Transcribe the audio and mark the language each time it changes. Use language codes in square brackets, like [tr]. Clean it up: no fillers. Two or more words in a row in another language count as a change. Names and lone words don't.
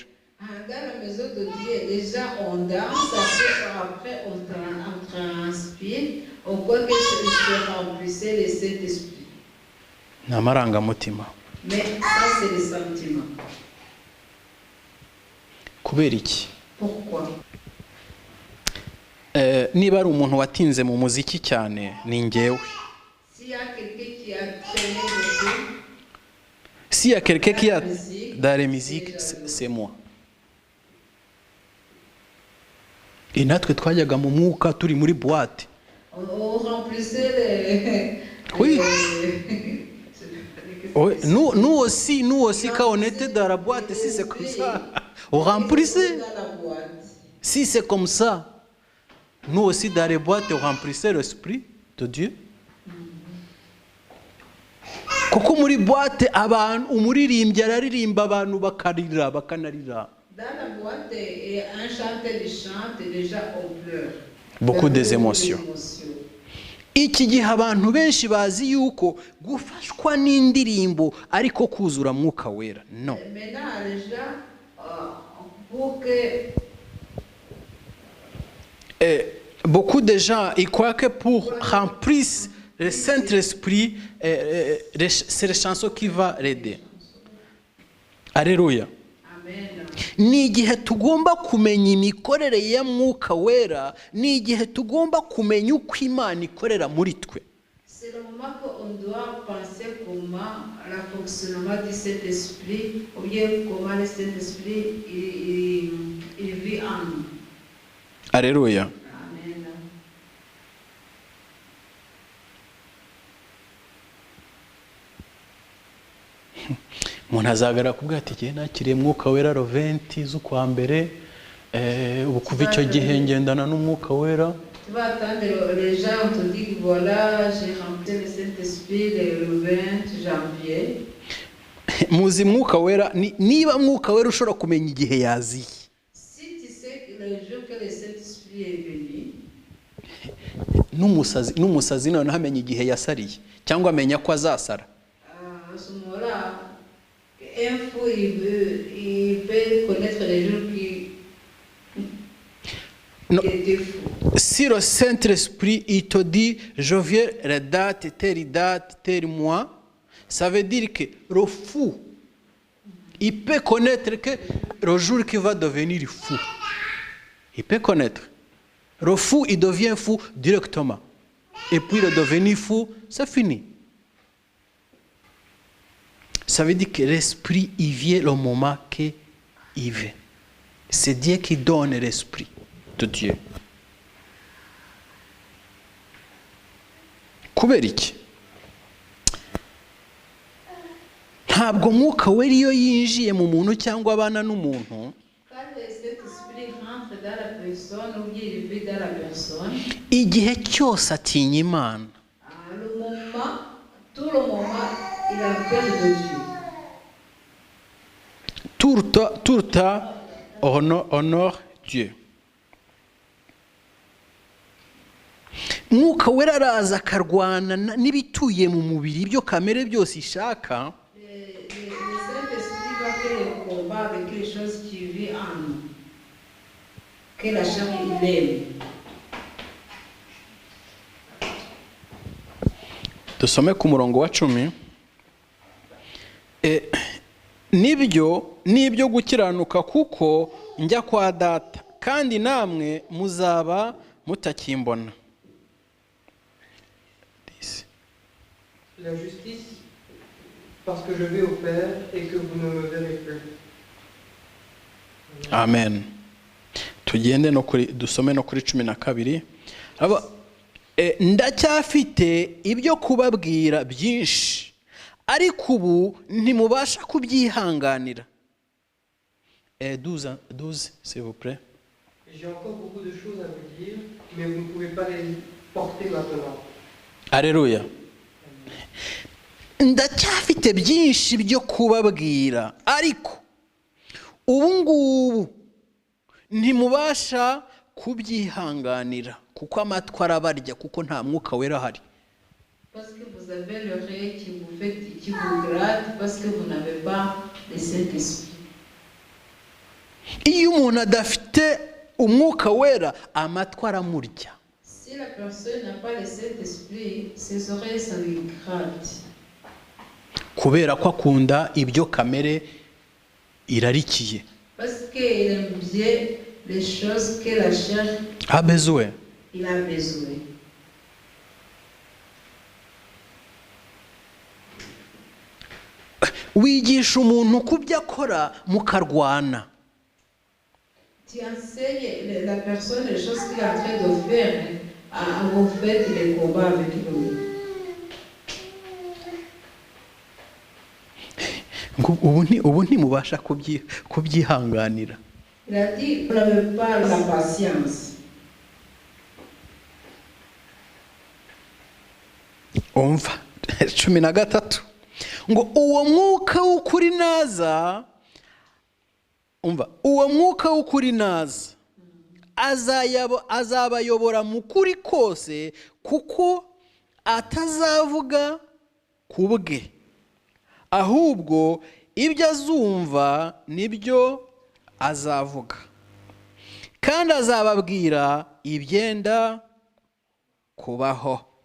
[fr] Dans la maison de Dieu, déjà on danse, après on transpire, on croit que se remplissait le Saint-Esprit. [rw] Ni amarangamutima. [fr] Mais ça c'est le sentiment. [rw] Kubera iki? [fr] Pourquoi? [rw] Niba ari umuntu watinze mu muziki cyane ni njyewe. [fr] S'il y a quelqu'un qui a traîné beaucoup, s'il y a quelqu'un qui a dans la musique, c'est moi. [rw] Et natwe twajyaga mu mwuka turi muri boîte. [fr] On remplissait les... Oui. Oui. Nous aussi quand on était dans la boîte, si c'est comme ça, on remplissait. Si c'est comme ça, nous aussi dans les boîtes, on remplissait l'Esprit de Dieu. [rw] Kuko muri boîte abantu umuririmbyi araririmba abantu bakanarira. [fr] Dans la boîte, un chanteur chante, déjà on pleure. Beaucoup des émotions. [rw] Iki gihe abantu benshi bazi yuko gufashwa n'indirimbo ariko kuzura mwuka wera. [fr] Non. Maintenant les gens pour que beaucoup de gens ils croient que pour remplir le Saint-Esprit c'est les chansons qui va l'aider. Alléluia. [rw] Ni igihe tugomba kumenya imikorere ya mwuka wera, ni igihe tugomba kumenya uko Imana ikorera muri twe. [fr] C'est le moment qu'on doit penser comment le fonctionnement du Saint-Esprit ou bien comment le Saint-Esprit il vit en nous. Alléluia. Amen. [rw] Umuntu azagara kubwira ati igihe nakiriye mwuka wera roventi z'ukwa mbere ubu kuva icyo gihe ngendana n'umwuka wera. [fr] Tu vas attendre les gens on te dit voilà j'ai rempli le Saint-Esprit le 20 janvier. [rw] Muzi mwuka wera niba mwuka wera ushobora kumenya igihe yaziye. [fr] Si tu sais que le jour que le Saint-Esprit est venu. [rw] N'umusazi none amenya igihe yasariye cyangwa amenya ko azasara. [fr] À ce moment-là, un fou il peut connaître les jours qui étaient fous. Si le Saint-Esprit il te dit je viens la date, tel mois, ça veut dire que le fou il peut connaître que le jour qui va devenir fou. Il peut connaître. Le fou il devient fou directement. Et puis le devenir fou, c'est fini. Ça veut dire que l'esprit il vient le moment qu'il vient. C'est Dieu qui donne l'esprit de Dieu. [rw] Kubera iki? Ntabwo mwuka wera iyo yinjiye mu muntu cyangwa abana n'umuntu. [fr] Quand cet esprit rentre dans la personne ou bien il vit dans la personne. [rw] Igihe cyose atinya Imana. [fr] Le moment, tout le moment, il a peur de Dieu. Tout le temps honore Dieu. [rw] Mwuka wera araza akarwana n'ibituye mu mubiri ibyo kamere byose ishaka. [fr] Le Saint-Esprit va faire le combat avec les choses qui vivent en nous. Que la chair il aime. [rw] Dusome ku murongo wa 10. Nibyo gukiranuka kuko njya kwa data kandi namwe muzaba mutakimbona. [fr] La justice, parce que je vais au Père et que vous ne me verrez plus. Amen. [rw] Tugende no kuri dusome no kuri 12. Ndacyafite ibyo kubabwira byinshi, ariko ubu ntimubasha kubyihanganira. 12, [fr] s'il vous plaît. J'ai encore beaucoup de choses à vous dire, mais vous ne pouvez pas les porter maintenant. Alléluia. [rw] Ndacyafite byinshi byo kubabwira, ariko ubu ngubu ntimubasha kubyihanganira, kuko amatwi arabarya, kuko nta mwuka wera ahari. [fr] Parce que vous avez l'oreille qui vous gratte, parce que vous n'avez pas le Saint-Esprit. [rw] Iyo umuntu adafite umwuka wera, amatwi aramurya. [fr] Si la personne n'a pas le Saint-Esprit, ses oreilles ça lui gratte. [rw] Kubera ko akunda ibyo kamere irarikiye. [fr] Parce qu'il aime bien les choses que la chair A besoin. il a besoin. [rw] Wigisha umuntu kubyo akora mukarwana. [fr] Tu enseignes la personne les choses qu'il est en train de faire, vous faites des combats avec lui. [rw] Ubu ntimubasha kubyihanganira. [fr] Il a dit, vous n'avez pas la patience. [rw] Umva 13 ngo uwo mwuka w'ukuri naza, umva, uwo mwuka w'ukuri naza azabayobora mu kuri kose, kuko atazavuga ku bwe, ahubwo ibyo azumva nibyo azavuga, kandi azababwira ibyenda kubaho.